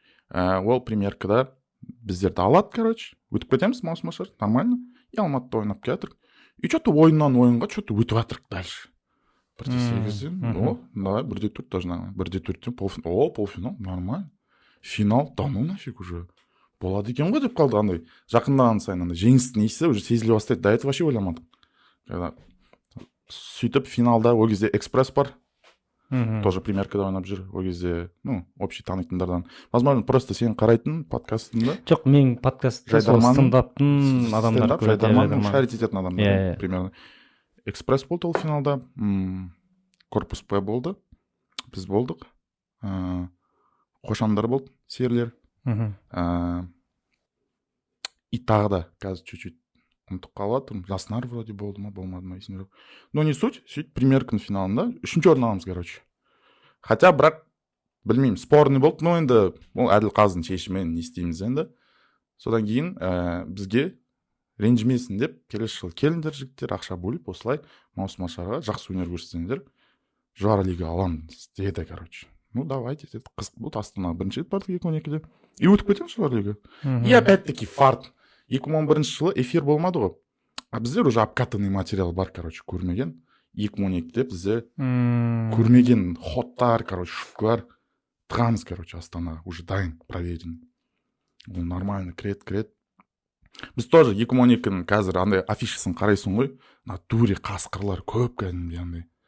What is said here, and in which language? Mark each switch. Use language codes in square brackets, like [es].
[kk] Ол примеркада біздерді алады, короче, өтіп кетеміз, маусым-ашар, нормально, и Алматыда ойнап келатырық. И что-то ойыннан ойынға что-то өтіп жатырық дальше. 1:8, давай, 1:4 тоже нормально. [ru] 1:4, полуфинал, нормально. Финал, да ну нафиг уже. [kk] Болады екен ғой деп қалды, андай жақындаған сайын андай жеңістің иісі уже сезіле бастайды. До этого вообще ойламадық. Сөйтіп финалда ол кезде экспресс бар. Тоже примеркада ойнап жүр. Ол кезде, общий танитындардан. Возможно, просто сен қарайтын подкастында. Жоқ, мен подкастта стендаптың адамдар көреді. Жайдарман, шарит ететін адамдар. Примерно. Экспресс болды ол финалда. Корпус П болды. Біз болдық. Қошандар болды, серілер. И тағы да қазір чуть-чуть ұмытып қалыватырмын. Жаснар вроде болды ма, болмады ма, есімде жоқ. Но не суть, сөйтіп примерканың финалында 3-ші орын аламыз, короче. Хотя бірақ білмеймін, спорный болды, но енді ол Әділқазының шешімімен не істейміз енді. Содан кейін бізге ренжімесін деп, келесі жылы келіңдер жігіттер, ақша бөліп, осылай маусым-ашарға жақсы өнер көрсетсеңдер, жоғары лига аламыз деді, короче. Давайте, это қызық болды, Астанаға бірінші рет бардық 2012-де. И өтіп кетеміз жоғары лига. И опять-таки фарт. 2011 жылы эфир болмады ғой. А біздер уже обкатанный материал бар, короче, көрмеген. 2012-де бізде көрмеген ходтар, короче, шуткалар тығамыз, короче, Астанаға. Уже дайын, проверен. Ол нормально, крет. Біз тоже 2012-ның қазір андай афишасын қарайсың ғой. Натуре қасқырлар көп кәдімгідей андай.